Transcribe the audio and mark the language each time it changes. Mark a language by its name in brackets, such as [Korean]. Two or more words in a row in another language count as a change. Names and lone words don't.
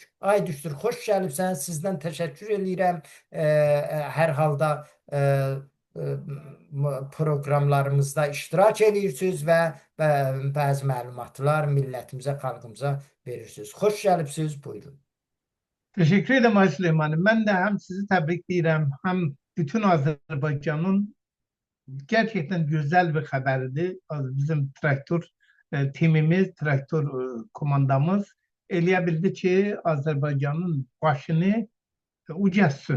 [Azerbaijani] Ay düşdür, xoş gəlibsən. Sizdən təşəkkür edirəm. Hər halda proqramlarımızda iştirak edirsiniz və bəzi məlumatlar millətimizə, xalqımıza verirsiniz. Xoş gəlibsiniz, buyurun. [Turkish] Teşekkür ederim Ay Süleyman'ım. Ben de hem sizi tebrikleyirəm, hem bütün Azerbaycan'ın gerçekten güzel bir haberdi. [Azerbaijani] Bizim traktör timimiz, traktör komandamız eləyə ki, Azerbaycan'ın başını ucaltsın.